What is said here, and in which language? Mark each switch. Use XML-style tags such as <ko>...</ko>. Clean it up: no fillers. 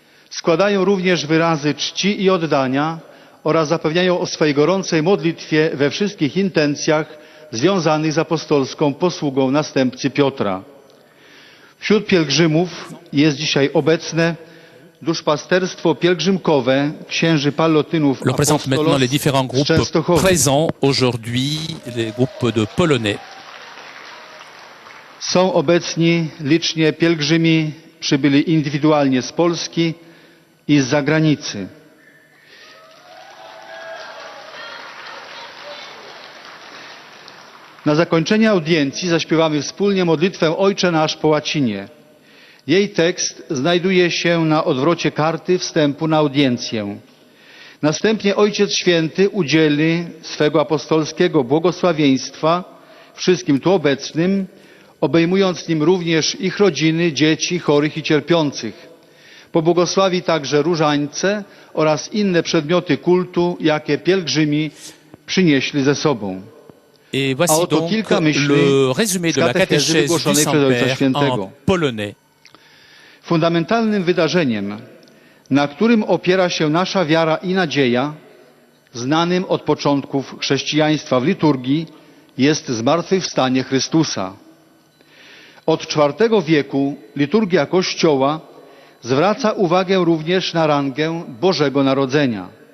<pl>Składają również wyrazy czci i oddania oraz zapewniają o swej gorącej modlitwie we wszystkich intencjach związanych z apostolską posługą następcy Piotra. Wśród pielgrzymów jest dzisiaj obecne duszpasterstwo pielgrzymkowe księży pallotynów</pl> <fr>représente maintenant les différents groupes présents aujourd'hui, les groupes de Polonais.</fr> <pl>Są obecni licznie pielgrzymi przybyli indywidualnie z Polski i z zagranicy. Na zakończenie audiencji zaśpiewamy wspólnie modlitwę Ojcze Nasz po łacinie. Jej tekst znajduje się na odwrocie karty wstępu na audiencję. Następnie Ojciec Święty udzieli swego apostolskiego błogosławieństwa wszystkim tu obecnym, obejmując nim również ich rodziny, dzieci, chorych i cierpiących. Pobłogosławi także różańce oraz inne przedmioty kultu, jakie pielgrzymi przynieśli ze sobą.</pl> <fr>Et voici donc le résumé de la catéchèse du Saint-Père en polonais.</fr> <pl>Fundamentalnym wydarzeniem, na którym opiera się nasza wiara i nadzieja, znanym od początków chrześcijaństwa w liturgii, jest zmartwychwstanie Chrystusa. Od IV wieku liturgia Kościoła zwraca uwagę również na rangę Bożego Narodzenia.</pl>